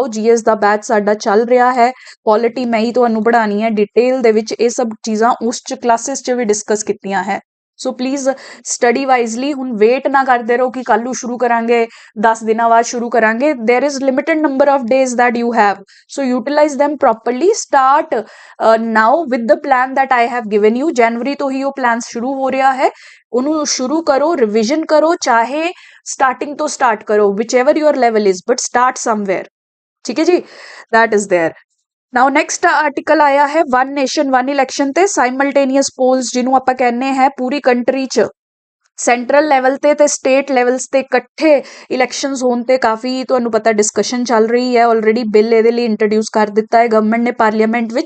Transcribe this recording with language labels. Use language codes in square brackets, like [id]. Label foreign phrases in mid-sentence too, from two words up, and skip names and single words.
[pa] ਜੀਐਸ ਦਾ ਬੈਚ ਸਾਡਾ ਚੱਲ ਰਿਹਾ ਹੈ, ਪੋਲਿਟੀ ਮੈਂ ਹੀ ਤੁਹਾਨੂੰ ਪੜ੍ਹਾਉਣੀ ਹੈ ਡਿਟੇਲ ਦੇ ਵਿੱਚ। ਇਹ ਸਭ ਚੀਜ਼ਾਂ ਉਸ ਚ ਕਲਾਸਿਸ ਚ ਵੀ ਡਿਸਕਸ ਕੀਤੀਆਂ ਹੈ। [en] so please study wisely. [pa] ਹੁਣ ਵੇਟ ਨਾ ਕਰਦੇ ਰਹੋ ਕਿ ਕੱਲ੍ਹ ਨੂੰ ਸ਼ੁਰੂ ਕਰਾਂਗੇ, 10 ਦਿਨਾਂ ਬਾਅਦ ਸ਼ੁਰੂ ਕਰਾਂਗੇ। [en] there is limited number of days that you have, so utilize them properly। start now with the plan that I have given you। [pa] ਜਨਵਰੀ ਤੋਂ ਹੀ ਉਹ ਪਲਾਨ ਸ਼ੁਰੂ ਹੋ ਰਿਹਾ ਹੈ, ਉਹਨੂੰ ਸ਼ੁਰੂ ਕਰੋ, ਰਿਵਿਜ਼ਨ ਕਰੋ, ਚਾਹੇ ਸਟਾਰਟਿੰਗ ਤੋਂ ਸਟਾਰਟ ਕਰੋ, [en] whichever your level is, but start somewhere। [pa] ਠੀਕ ਹੈ ਜੀ, [en] that is there। now next article [pa] ਆਇਆ ਹੈ [en] one nation one election [pa] ਤੇ [en] simultaneous polls, [pa] ਜਿਹਨੂੰ ਆਪਾਂ ਕਹਿੰਦੇ ਹੈ ਪੂਰੀ ਕੰਟਰੀ ਚ [en] central level [pa] ਤੇ [en] state levels [pa] ਤੇ ਇਕੱਠੇ ਇਲੈਕਸ਼ਨਸ ਹੋਣ ਤੇ ਕਾਫੀ ਤੁਹਾਨੂੰ ਪਤਾ ਡਿਸਕਸ਼ਨ ਚੱਲ ਰਹੀ ਹੈ। [en] already bill [pa] ਇਹਦੇ ਲਈ ਇੰਟਰੋਡਿਊਸ ਕਰ ਦਿੱਤਾ ਹੈ ਗਵਰਨਮੈਂਟ ਨੇ ਪਾਰਲੀਮੈਂਟ ਵਿੱਚ।